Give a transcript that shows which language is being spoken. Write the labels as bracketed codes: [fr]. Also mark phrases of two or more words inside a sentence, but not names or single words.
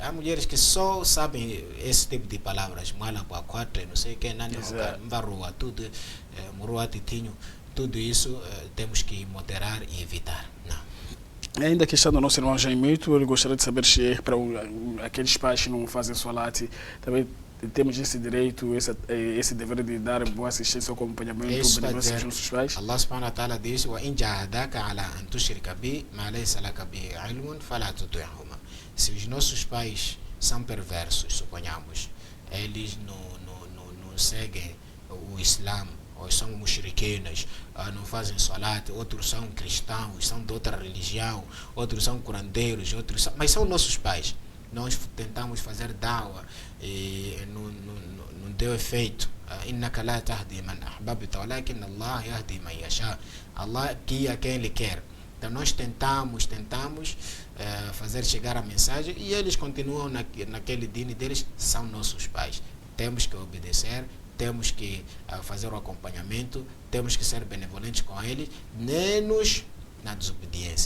[pt] Há mulheres que só sabem esse tipo de palavras, malapua, quatro, não sei o que, nanahoka, mvarua, tudo, muruatitinho, tudo isso temos que moderar e evitar. Não. Ainda a questão do nosso irmão Jaimito, ele gostaria de saber se para aqueles pais que não fazem solate, também temos esse direito, esse dever de dar boa assistência ao acompanhamento benevolência aos nossos pais. [ar] الله سبحانه وتعالى diz, وَإِنْ جَاهَدَاكَ عَلَىٰ أَنْ تُشْرِكَ بِي مَا لَيْسَ لَكَ بِهِ عِلْمٌ فَلَا تُطِعْهُمَا. [pt] Se os nossos pais são perversos, suponhamos, eles não seguem o Islã, ou são mushriquinas, não fazem salat, outros são cristãos, são de outra religião, outros são curandeiros, mas são nossos pais. Nós tentamos fazer da'wah e não deu efeito. [ar] إِنَّكَ لَا تَهْدِي مَنْ أَحْبَبْتَ وَلَكِنَّ اللَّهَ يَهْدِي مَنْ يَشَاءُ. [pt] Allah guia quem Ele quer. Então nós tentamos fazer chegar a mensagem, e eles continuam naquele dini deles, são nossos pais. Temos que obedecer, temos que fazer o acompanhamento, temos que ser benevolentes com eles, menos na desobediência.